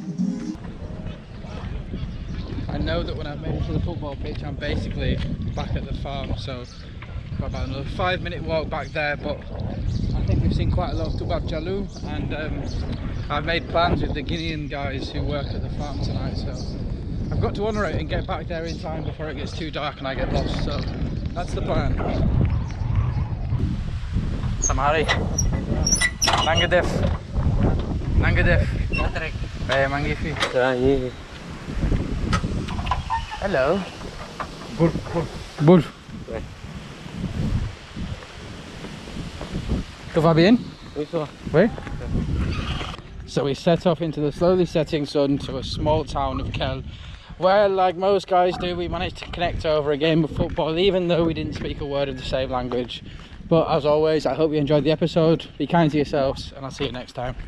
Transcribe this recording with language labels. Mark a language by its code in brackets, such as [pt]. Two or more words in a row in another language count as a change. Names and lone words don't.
[en] I know that when I've made it to the football pitch, I'm basically back at the farm, so got about another 5-minute walk back there. But I think we've seen quite a lot of Toubab Dialow, and I've made plans with the Guinean guys who work at the farm tonight, so I've got to honour it and get back there in time before it gets too dark and I get lost, so that's the plan. [wo] Samari. Nangadef. Nangadef. Hey, Mangifi. [en] Hello. Bour. [fr] Tout va bien? Oui, ça va. Oui? [en] So we set off into the slowly setting sun to a small town of Kel, where, like most guys do, we managed to connect over a game of football, even though we didn't speak a word of the same language. But as always, I hope you enjoyed the episode. Be kind to yourselves, and I'll see you next time.